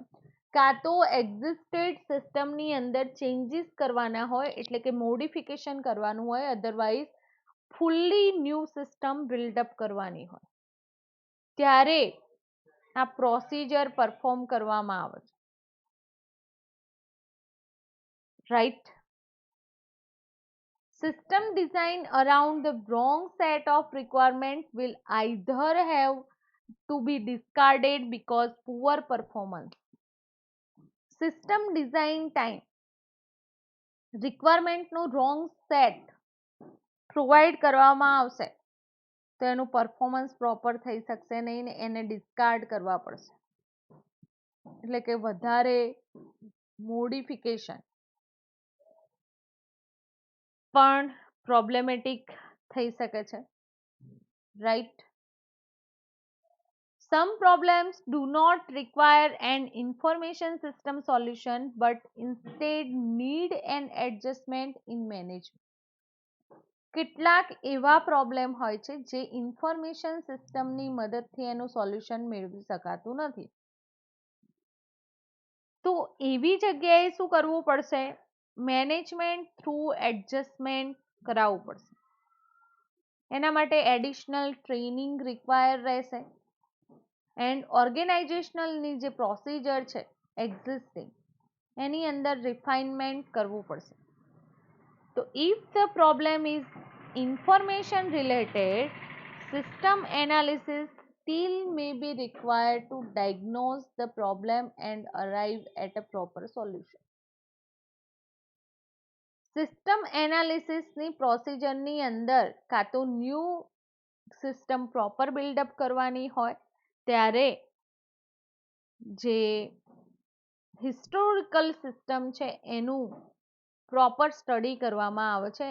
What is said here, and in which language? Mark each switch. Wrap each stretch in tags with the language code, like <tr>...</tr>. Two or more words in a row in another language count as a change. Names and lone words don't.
<gu>કાં તો એક્ઝિસ્ટેડ સિસ્ટમની અંદર ચેન્જીસ કરવાના હોય એટલે કે મોડિફિકેશન કરવાનું હોય, અધરવાઇઝ</gu> <en>fully new system</en> <gu>બિલ્ડઅપ કરવાની હોય ત્યારે આ પ્રોસિજર પરફોર્મ કરવામાં આવે છે.</gu> <en>રાઈટ. System design around the wrong set of requirements will either have to be discarded because poor performance. System design time</en> <gu>રિક્વાયરમેન્ટનું</gu> <en>wrong set</en> <gu>પ્રોવાઈડ કરવામાં આવશે તો એનું પરફોર્મન્સ પ્રોપર થઈ શકશે નહીં ને એને ડિસ્કાર્ડ કરવા પડશે. એટલે કે વધારે મોડિફિકેશન પણ પ્રોબ્લેમેટિક થઈ શકે છે.</gu> <en>રાઈટ. Some problems do not require an information system solution but instead need an adjustment in management.</en> <gu>કેટલાક એવા પ્રોબ્લેમ હોય છે જે ઇન્ફોર્મેશન સિસ્ટમની મદદથી એનું સોલ્યુશન મેળવી શકાતું નથી. તો એવી જગ્યાએ શું કરવું પડશે?</gu> <en>management through adjustment</en> <gu>કરાવવું પડશે. એના માટે</gu> <en>additional training require</en> <gu>રહેશે એન્ડ ઓર્ગેનાઇઝેશનલની જે પ્રોસિજર છે એક્ઝિસ્ટિંગ એની અંદર રિફાઇનમેન્ટ કરવું પડશે.</gu> <en>તો if the problem is information related, system analysis still may be required to diagnose the problem and arrive at a proper solution.</en> <gu>સિસ્ટમ એનાલિસિસની પ્રોસિજરની અંદર કાં તો</gu> <en>new system</en> <gu>પ્રોપર બિલ્ડઅપ કરવાની હોય ત્યારે જે હિસ્ટોરિકલ સિસ્ટમ છે એનું પ્રોપર સ્ટડી કરવામાં આવે છે.</gu>